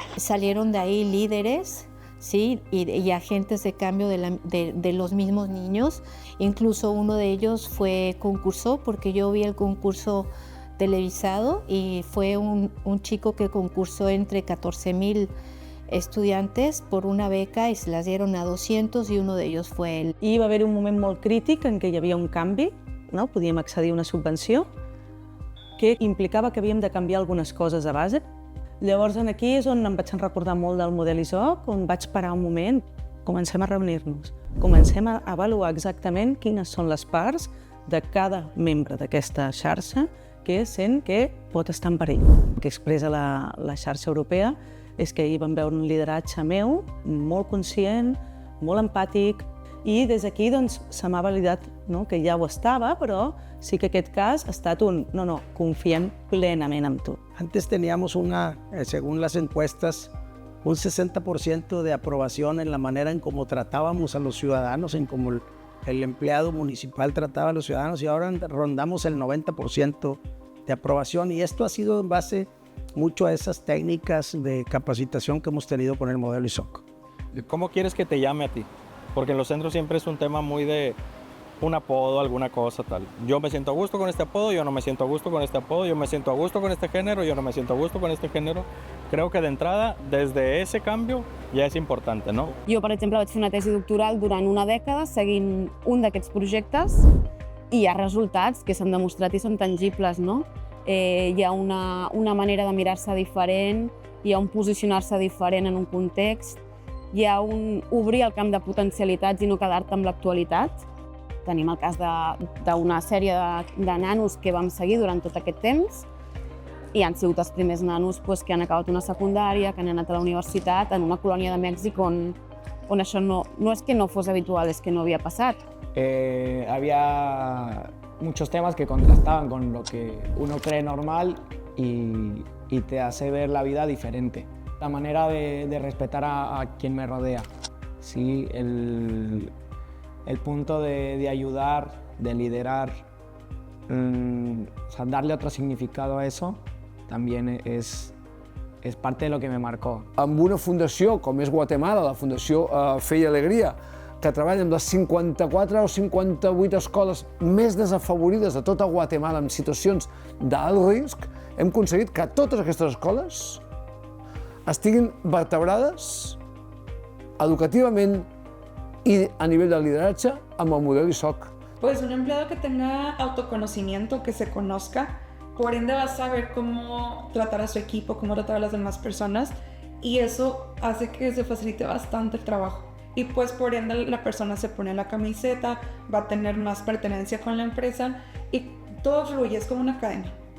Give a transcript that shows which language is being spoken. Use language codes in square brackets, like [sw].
[es] Salieron de ahí líderes, ¿sí? y agentes de cambio de los mismos niños. Incluso uno de ellos concursó, porque yo vi el concurso televisado, y fue un chico que concursó entre 14,000 estudiantes por una beca i se les dieron a 200 i uno [ca] d'ells fue ell. I va haver un moment molt crític en què hi havia un canvi, no? Podíem accedir a una subvenció que implicava que havíem de canviar algunes coses a base. Llavors aquí és on em vaig recordar molt del model ISOC, on vaig parar un moment, comencem a reunir-nos, comencem a avaluar exactament quines són les parts de cada membre d'aquesta xarxa que sent que pot estar en perill. El que expressa la xarxa europea és que hi vam veure un lideratge meu molt conscient, molt empàtic, i des d'aquí doncs, se m'ha validat, no? Que ja ho estava, però sí que aquest cas ha estat no, confiem plenament en tu. [es] Antes teníamos según las encuestas, un 60% de aprobación en la manera en cómo tratábamos a los ciudadanos, en cómo el empleado municipal trataba a los ciudadanos, y ahora rondamos el 90% de aprobación, y esto ha sido en base mucho a esas técnicas de capacitación que hemos tenido con el modelo ISOC. ¿Cómo quieres que te llame a ti? Porque en los centros siempre es un tema muy de un apodo, alguna cosa tal. Yo me siento a gusto con este apodo, yo no me siento a gusto con este apodo, yo me siento a gusto con este género, yo no me siento a gusto con este género. Creo que de entrada, desde ese cambio, [ca] ja és important, no? Jo, per exemple, vaig fer una tesi doctoral durant una dècada seguint un d'aquests projectes, i hi ha resultats que s'han demostrat i són tangibles, no? Hi ha una manera de mirar-se diferent, hi ha un posicionar-se diferent en un context, hi ha un obrir el camp de potencialitats i no quedar-te amb l'actualitat. Tenim el cas d'una sèrie de nanos que vam seguir durant tot aquest temps, i han sigut els primers nanos que han acabat una secundària, que han anat a la universitat, en una colònia de Mèxic on això no és que no fos habitual, és que no havia passat. [es] Había muchos temas que contrastaban con lo que uno cree normal y te hace ver la vida diferente. La manera de respetar a quien me rodea, ¿sí? El punto de ayudar, de liderar, o sea, darle otro significado a eso, también es parte de lo que me marcó. [ca] Amb una fundació com és Guatemala, la Fundació Fe i Alegria, que treballa amb les 54 o 58 escoles més desafavorides de tota Guatemala en situacions d'alt risc, hem aconseguit que totes aquestes escoles estiguin vertebrades educativament [es] y a nivel de liderazgo [ca] amb el modelo ISOC. [es] Pues un empleado que tenga autoconocimiento, que se conozca, por ende va a saber cómo tratar a su equipo, cómo tratar a las demás personas, y eso hace que se facilite bastante el trabajo. y pues por ende la persona se pone la camiseta, va a tener más pertenencia con la empresa y todo fluye, es como una cadena.